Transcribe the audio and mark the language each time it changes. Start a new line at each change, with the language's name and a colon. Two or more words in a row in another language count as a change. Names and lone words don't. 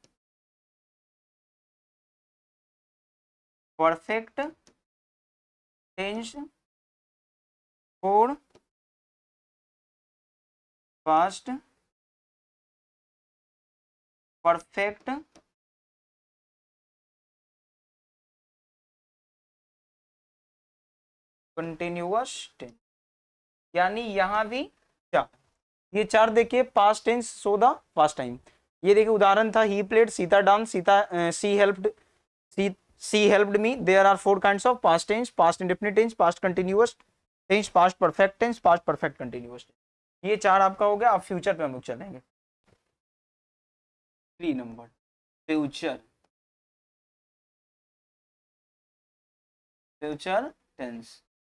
English: perfect tense, four past perfect continuous tense.
Hindi: यानी यहां भी चार, ये चार देखिए,
English: past tense so the past time.
Hindi: ये देखिए उदाहरण था,
English: he played, Sita dance, Sita she helped, she helped me. There are four kinds of past tense, past indefinite tense, past continuous tense, past perfect tense, past perfect continuous tense.
Hindi: ये चार आपका हो गया। अब फ्यूचर पे हम लोग चलेंगे। 3 नंबर फ्यूचर,
English: future tense.